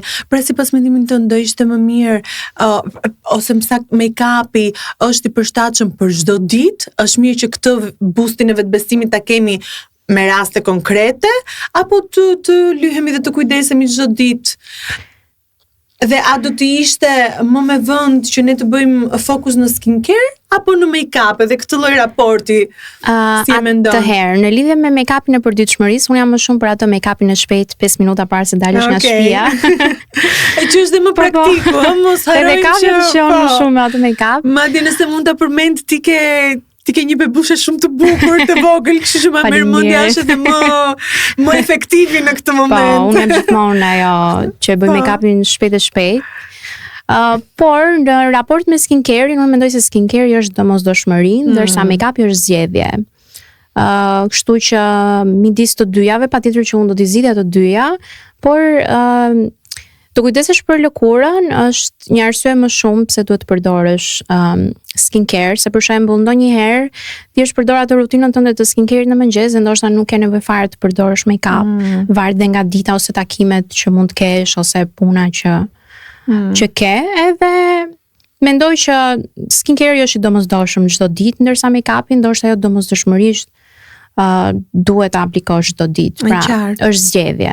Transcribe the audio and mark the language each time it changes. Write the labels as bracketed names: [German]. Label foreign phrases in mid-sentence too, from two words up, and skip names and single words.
[Albanian] Pra sipas mendimit tënd do ishte më mirë ose më saktë make-upi është i përshtatshëm për çdo ditë? Është mirë që këtë boostin e vetbesimit ta kemi me raste konkrete, apo të lyhemi dhe të kujdesemi çdo ditë? Dhe a do të ishte më me vend që ne të bëjmë fokus në skincare apo në make-up, edhe këtë lloj raporti si e mendon? Atëherë, në lidhje me make-upin e përditshmërisë, unë jam më shumë për atë make-upin e shpejt 5 minuta para se dalësh nga shtëpia. E që është dhe më praktiku, mos harrojmë që më shumë me atë make-up. Madje nëse mund ta përmend ti ke një bebushe shumë të bukur, të vogël, kështu që ma merr mendja është edhe më efektivi në këtë moment. Po, unë jam gjithmonë ajo që bëj make-upin shpejt. Por në raport me skincare-in, unë mendoj se skincare është domosdoshmëri, ndërsa make-upi është zgjedhje. Kështu që midis të dyjave, patjetër që unë do t'i zgjidhja të dyja, por të kujdesesh për lëkurën është një arsye më shumë pse duhet të përdorësh skincare, se për shembull ndonjëherë ti është përdor atë rutinën tënde të skincare në mëngjes dhe ndoshta nuk ke nevojë fare të përdorësh make-up, varet nga dita ose takimet që mund të kesh ose puna që ke, edhe mendoj që skincare është i domosdoshëm çdo ditë, ndërsa make-upi ndoshta jo domosdoshmërisht duhet ta aplikosh çdo ditë, pra është zgjedhje.